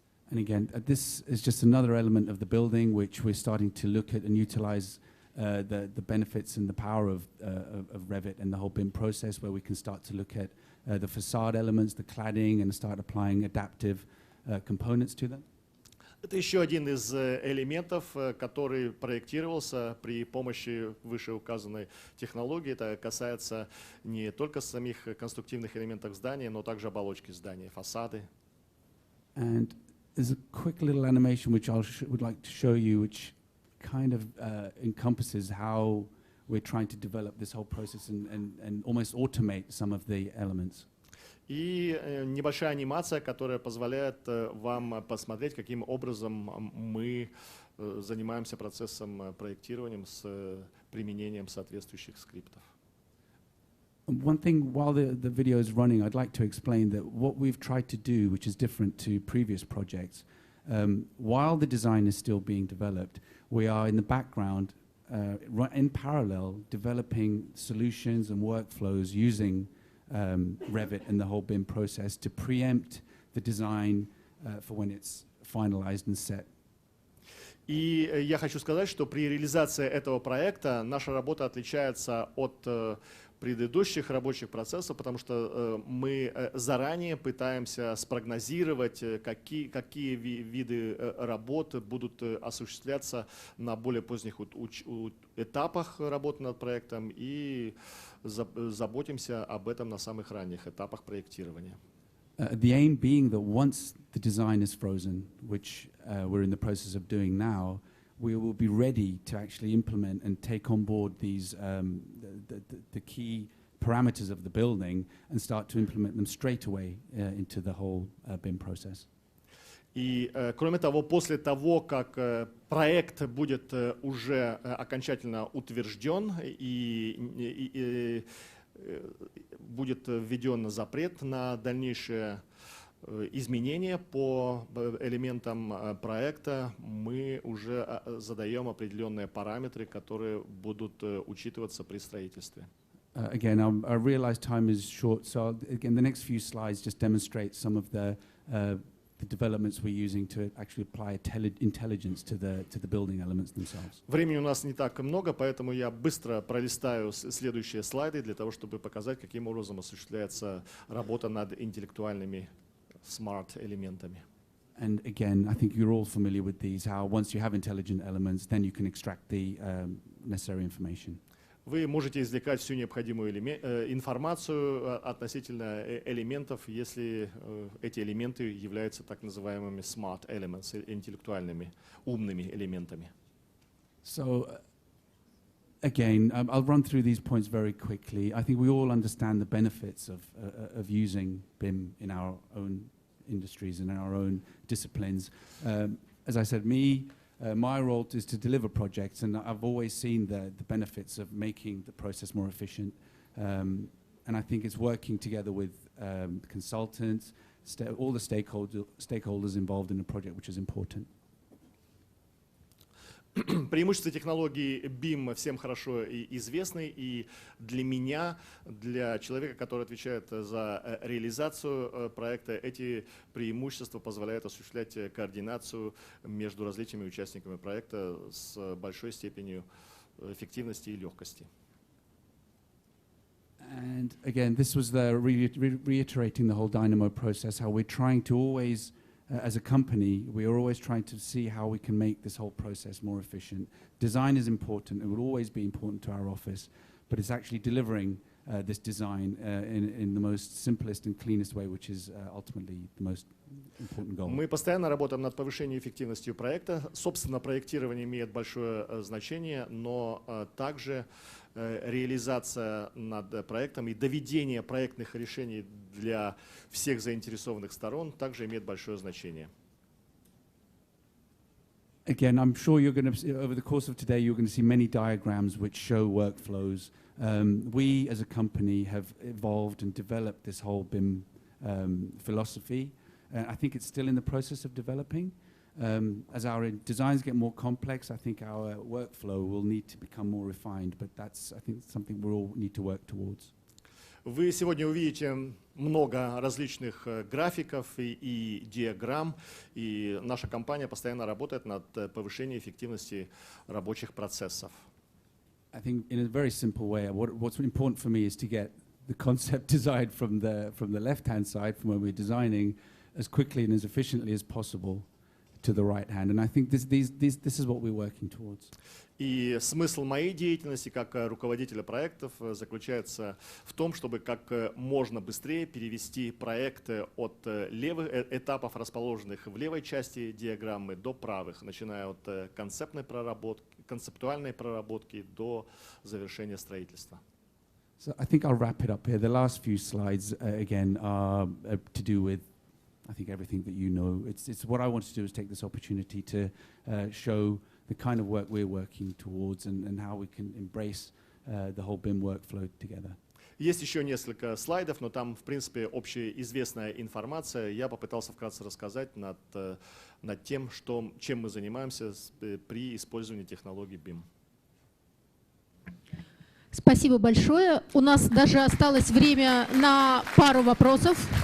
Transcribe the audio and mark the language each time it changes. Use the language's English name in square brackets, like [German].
[English] And again, this is just another element of the building which we're starting to look at and utilize the benefits and the power of Revit and the whole BIM process, where we can start to look at the facade elements, the cladding, and start applying adaptive components to them. [Russian] Это еще один из элементов, который проектировался при помощи вышеуказанной технологии. Это касается не только самих конструктивных элементов здания, но также оболочки здания, фасады. [English] And there's a quick little animation which I would like to show you, which kind of encompasses how we're trying to develop this whole process and almost automate some of the elements. [Russian] И небольшая анимация, которая позволяет вам посмотреть, каким образом мы занимаемся процессом проектирования с применением соответствующих скриптов. [English] One thing, while the video is running, I'd like to explain that what we've tried to do, which is different to previous projects, while the design is still being developed, we are in the background, in parallel, developing solutions and workflows using Revit and the whole BIM process to preempt the design for when it's finalized and set. [Russian] И я хочу сказать, что при реализации этого проекта наша работа отличается от предыдущих рабочих процессов, потому что мы заранее пытаемся спрогнозировать, какие виды работ будут осуществляться на более поздних этапах работы над проектом, и заботимся об этом на самых ранних этапах проектирования. [English] The aim being that once the design is frozen, which we're in the process of doing now, we will be ready to actually implement and take on board these the key parameters of the building and start to implement them straight away into the whole BIM process. [Russian] И, кроме того, после того, как проект будет уже окончательно утвержден и будет введен запрет на дальнейшее изменения по элементам проекта, мы уже задаем определенные параметры, которые будут учитываться при строительстве. [English] Again, I realize time is short, so again, the next few slides just demonstrate some of the developments we're using to actually apply intelligence to the building elements themselves. [Russian] Времени у нас не так много, поэтому я быстро пролистаю следующие слайды для того, чтобы показать, каким образом осуществляется работа над интеллектуальными smart элементами. [English] And again, I think you're all familiar with these, how once you have intelligent elements, then you can extract the necessary information. [Russian] Вы можете извлекать всю необходимую информацию относительно элементов, если эти элементы являются так называемыми smart elements, интеллектуальными, умными элементами. [English] So, again, I'll run through these points very quickly. I think we all understand the benefits of using BIM in our own industries and in our own disciplines. As I said, my role is to deliver projects, and I've always seen the benefits of making the process more efficient. And I think it's working together with consultants, all the stakeholders involved in the project, which is important. [Russian] Преимущества технологий BIM всем хорошо известны, и для меня, для человека, который отвечает за реализацию проекта, эти преимущества позволяют осуществлять координацию между различными участниками проекта с большой степенью эффективности и легкости. [English] And again, this was the reiterating the whole Dynamo process, how we're trying to always, as a company, we are always trying to see how we can make this whole process more efficient. Design is important, it will always be important to our office, but it's actually delivering this design in the most simplest and cleanest way, which is ultimately the most important goal. [Russian] Мы постоянно работаем над повышением эффективности проекта. Собственно, проектирование имеет большое значение, но также реализация над проектом и доведение проектных решений для всех заинтересованных сторон также имеет большое значение. [English] Again, I'm sure you're going to, over the course of today, you're going to see many diagrams which show workflows. We, as a company, have evolved and developed this whole BIM philosophy. I think it's still in the process of developing. As our designs get more complex, I think our workflow will need to become more refined, but that's, I think, something we all need to work towards. [Russian] Вы сегодня увидите много различных графиков и диаграмм, и наша компания постоянно работает над повышением эффективности рабочих процессов. [English] I think in a very simple way, what's important for me is to get the concept design from the left-hand side, from when we're designing, as quickly and as efficiently as possible to the right hand. And I think this is what we're working towards. [Russian] И смысл моей деятельности как руководителя проектов заключается в том, чтобы как можно быстрее перевести проекты от левых этапов, расположенных в левой части диаграммы, до правых, начиная от концептуальной проработки до завершения строительства. [English] So I think I'll wrap it up here. The last few slides, again, are to do with, I think, everything that you know. It's what I want to do is take this opportunity to show the kind of work we're working towards and how we can embrace the whole BIM workflow together. [Russian] Есть еще несколько слайдов, но там, в принципе, общеизвестная информация. Я попытался вкратце рассказать над тем, чем мы занимаемся при использовании технологий BIM. Спасибо большое. У нас даже осталось время на пару вопросов.